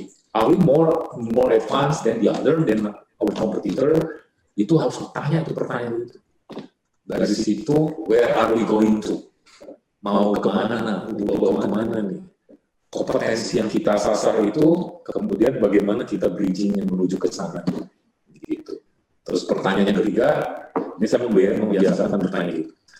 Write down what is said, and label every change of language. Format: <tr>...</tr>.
<en>Are we more advanced than the other, than our competitor?</en> <id>Itu harus ditanya itu pertanyaan itu. Dari situ,</id> <en>where are we going to?</en> <id>Mau kemana? Mau kemana nih? Kompetensi yang kita sasar itu, kemudian bagaimana kita bridging menuju ke sana. Gitu. Terus pertanyaan yang ketiga, ini saya membiasakan bertanya gitu.</id>